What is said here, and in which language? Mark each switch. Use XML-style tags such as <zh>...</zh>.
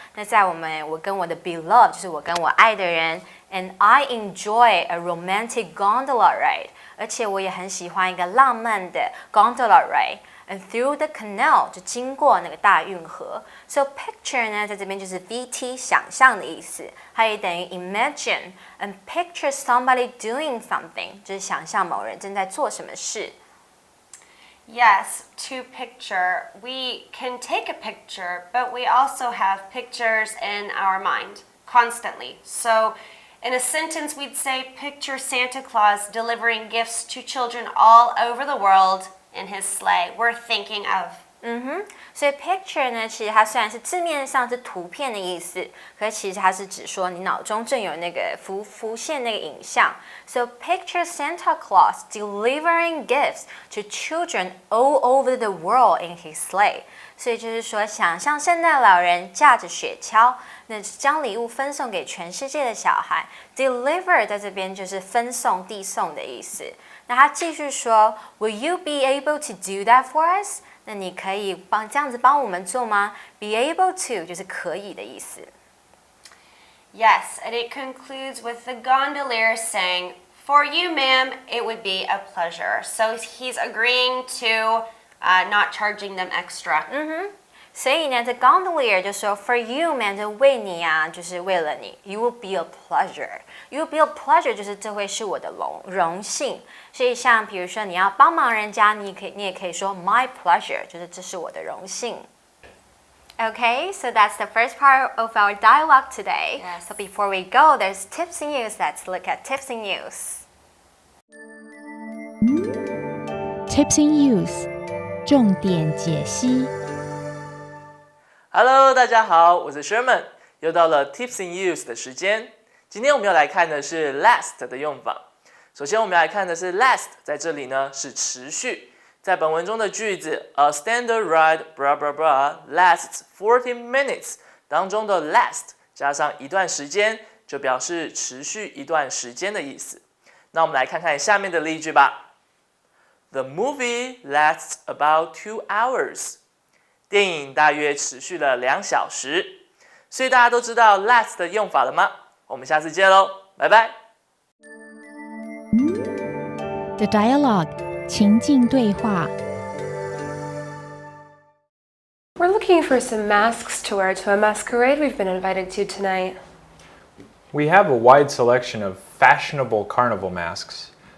<zh>那在我跟我的 beloved 就是我跟我爱的人。</zh> <en>And I enjoy a romantic gondola ride.</en> <zh>而且我也很喜欢一个浪漫的 gondola ride.</zh> <en>And through the canal</en> <zh>就经过那个大运河。 So picture 呢，在这边就是 VT 想象的意思，它也等于</zh> <en>imagine and picture somebody doing something</en> <zh>就是想象某人正在做什么事。</zh> <en>Yes, to picture. We can take a picture, but we also have pictures in our mind constantly. So in a sentence, we'd say, picture Santa Claus delivering gifts to children all over the world in his sleigh. We're thinking of.</en> <zh>所以 picture 呢，其实它虽然是字面上是图片的意思，可是其实它是指说你脑中正有那个浮现那个影像。</zh> <en>So picture Santa Claus delivering gifts to children all over the world in his sleigh.</en> <zh>所以就是说，想象圣诞老人驾着雪橇，那将礼物分送给全世界的小孩。 Deliver 在这边就是分送、递送的意思。那他继续说 ，</zh> <en>Will you be able to do that for us？</en> <zh>那你可以这样子帮我们做吗 ？</zh> <en>Be able to</en> <zh>就是可以的意思。</zh> <en>Yes, and it concludes with the gondolier saying, "For you, ma'am, it would be a pleasure." So he's agreeing to not charging them extra.</en> <zh>所以呢，这 gondolier 就说</zh> <en>for you man</en> <zh>就为你啊，就是为了你 ，</zh> <en>you will be a pleasure。 you will be a pleasure</en> <zh>就是这会是我的荣幸。所以像比如说你要帮忙人家，你也可以说</zh> <en>my pleasure，</en> <zh>就是这是我的荣幸。</zh> <en>Okay, so that's the first part of our dialogue today. Yes. So before we go, there's tips and use. Let's look at tips and use. Tips and use</en> <zh>重点解析。 Hello， 大家好，我是 Sherman， 又到了 Tips and Use 的时间。今天我们要来看的是 last 的用法。首先，我们来看的是 last， 在这里呢是持续。在本文中的句子</zh> <en>A standard ride blah blah blah lasts 40 minutes</en> <zh>当中的 last 加上一段时间，就表示持续一段时间的意思。那我们来看看下面的例句吧。</zh> <en>The movie lasts about 2 hours。</en> <zh>电影大约持续了2小时。所以大家都知道 last 的用法了吗？我们下次见喽，拜拜。</zh> <en>The dialogue</en> <zh>情境对话。</zh> <en>We're looking for some masks to wear to a masquerade we've been invited to tonight. We have a wide selection of fashionable carnival masks.</en>